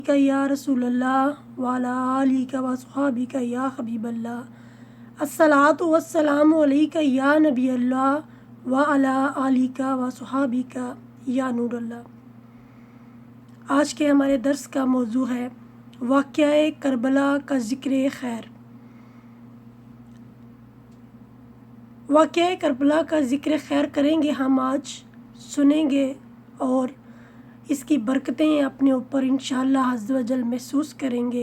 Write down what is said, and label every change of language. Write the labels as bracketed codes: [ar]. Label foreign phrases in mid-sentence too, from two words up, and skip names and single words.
[ar] يا رسول الله وعلى آلك وأصحابك يا حبيب الله الصلاة والسلام عليك يا نبي الله وعلى آلك وأصحابك يا نور الله. [ur] آج کے ہمارے درس کا موضوع ہے واقعہ کربلا کا ذکر خیر. واقعہ کربلا کا ذکر خیر کریں گے ہم آج، سنیں گے اور اس کی برکتیں اپنے اوپر [ar] إن شاء الله عز وجل [ur] محسوس کریں گے.